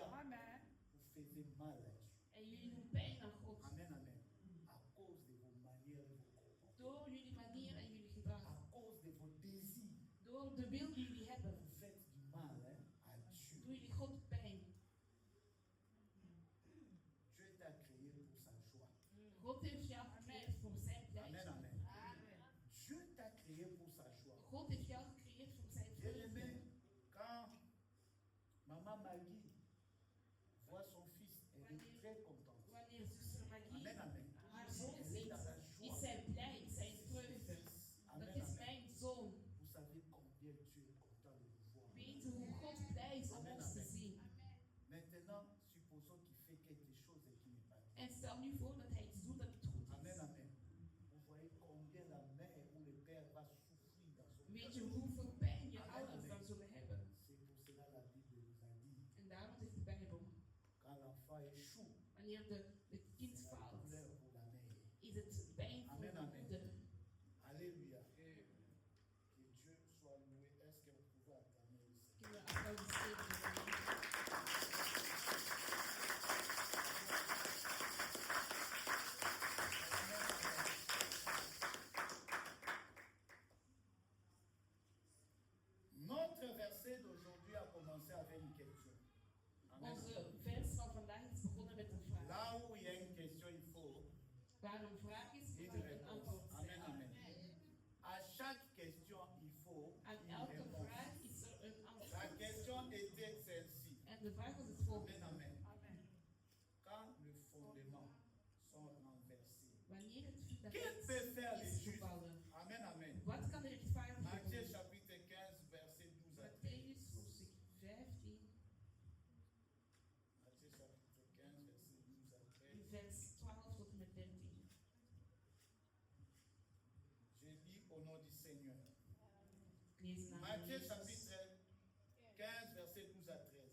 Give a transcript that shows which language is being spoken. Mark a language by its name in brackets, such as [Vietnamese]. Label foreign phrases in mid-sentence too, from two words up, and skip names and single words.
[French] Amen. Vous faisiez mal à Dieu. [Dutch] En jullie doen pijn aan God. [French] Amen, amen. À cause de vos manières et vos comportements. [Dutch] Door jullie manier en jullie gedrag. [French] À cause de vos désirs. [Dutch] Door de wil die jullie hebben. [French] Vous faites du mal hein, à Dieu. [Dutch] Doen jullie God pijn. [French] Dieu t'a créé pour sa joie. [Dutch] God heeft jou gecreëerd voor zijn [French] Amen, [Dutch] blijdschap. [French] amen. Dieu t'a créé pour sa joie. [Dutch] God heeft jou gecreëerd voor zijn [French] Bien aimé, [Dutch] vreugde. [French] quand maman Maggie voit son fils, elle est très contente. [Dutch] Wanneer zuster Magie [French] Amen, amen. [Dutch] haar zoon [French] Elle est [Dutch] ziet, [French] dans la [Dutch] is [French] joie. [Dutch] zij blij, is zij vreugde. [French] Amen, [Dutch] Dat is [French] amen. [Dutch] mijn zoon. [French] Vous savez combien Dieu est content de vous voir. [Dutch] Weet hoe God blij is om ons te zien. [French] Maintenant, supposons qu'il fait quelque chose et qu'il n'est pas bien. [Dutch] En stel nu voor dat hij iets doet dat niet goed [French] Amen, [Dutch] is. [French] amen. Vous voyez combien la mère ou le père va souffrir dans son [Dutch] Weet [French] cœur. [Dutch] je hoeveel pijn je ouders dan zullen hebben? [French] C'est pour cela la Bible nous a dit, [Dutch] En daarom zegt de Bijbel, [French] quand l'enfant échoue, [Dutch] wanneer het kind [French] c'est la [Dutch] faalt, [French] douleur pour la mère. [Dutch] is het pijn voor [French] Amen, [Dutch] de [French] amen. [Dutch] moeder. [French] Alléluia. Que Dieu soit loué. Est-ce que vous pouvez acclamer le Seigneur? [Dutch] Kunnen we applaudisseren voor de Heer? [French] Notre verset d'aujourd'hui a commencé avec une question. Amen. [Dutch] Onze vers van vandaag is begonnen met een vraag. [French] Là où il y a une question, il faut [Dutch] Waar een vraag is, [French] une [Dutch] moet er een [French] réponse. [Dutch] antwoord [French] Amen, [Dutch] zijn. [French] amen. À chaque question, il faut [Dutch] Aan [French] une [Dutch] elke [French] réponse. [Dutch] vraag is er een [French] La [Dutch] antwoord. [French] question était celle-ci. [Dutch] En de vraag was het volgende. [French] Amen, amen. Quand le fondement sont renversés, [Dutch] Wanneer het [French] qui [Dutch] fundament [French] peut faire les [Dutch] is [French] justes? [Dutch] gevallen, [French] Amen, amen. [Dutch] wat kan de rechtvaardige [French] Matthieu [Dutch] doen? [French] chapitre 15, verset 12 à 13. [Dutch] Matthäus hoofdstuk 15, [French] Matthieu chapitre 15, verset 12 à 13. [Dutch] vers 12 tot en met 13. [French] Je lis au nom du Seigneur. [Dutch] Ik lees in de naam van [French] Matthieu [Dutch] Jezus. [French] chapitre 15, verset 12 à 13.